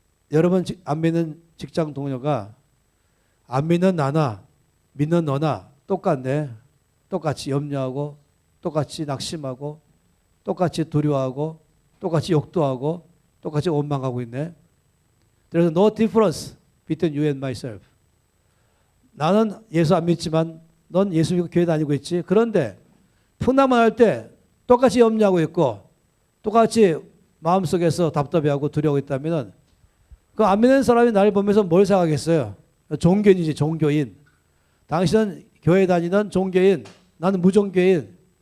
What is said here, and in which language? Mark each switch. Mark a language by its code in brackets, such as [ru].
[ko] 여러분 안 믿는 직장 동료가 안 믿는 나나 믿는 너나 똑같네. 똑같이 염려하고 똑같이 낙심하고 똑같이 두려워하고 똑같이 욕도 하고 똑같이 원망하고 있네. 그래서 [en] no difference between you and myself. [ko] 나는 예수 안 믿지만 넌 예수 믿고 교회 다니고 있지. 그런데 풍랑만 할 때 똑같이 염려하고 있고 똑같이 마음속에서 답답해하고 두려워하고 있다면 그 안 믿는 사람이 나를 보면서 뭘 생각하겠어요? 종교인이지, 종교인. 당신은 교회 다니는 종교인, 나는 무종교인.